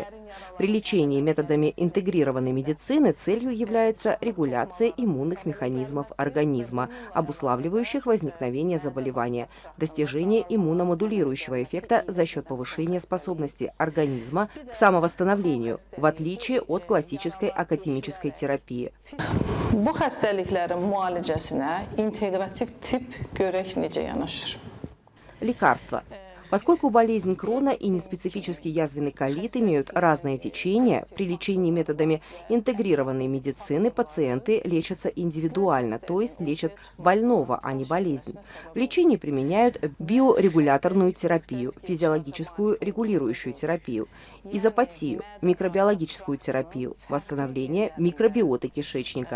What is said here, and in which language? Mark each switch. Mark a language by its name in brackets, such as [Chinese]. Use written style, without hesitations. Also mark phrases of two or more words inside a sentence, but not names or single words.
[Russian] При лечении методами интегрированной медицины целью является регуляция иммунных механизмов организма, обуславливающих возникновение заболевания, достижение иммуномодулирующего эффекта за счет повышения способности организма к самовосстановлению, в отличие от классической академической терапии. [Azerbaijani] Bu xəstəliklərin müalicəsinə integrativ tip görək necə yanaşır. [Russian] Лекарства. Поскольку болезнь Крона и неспецифический язвенный колит имеют разное течение, при лечении методами интегрированной медицины пациенты лечатся индивидуально, то есть лечат больного, а не болезнь. В лечении применяют биорегуляторную терапию, физиологическую регулирующую терапию, изопатию, микробиологическую терапию, восстановление микробиоты кишечника.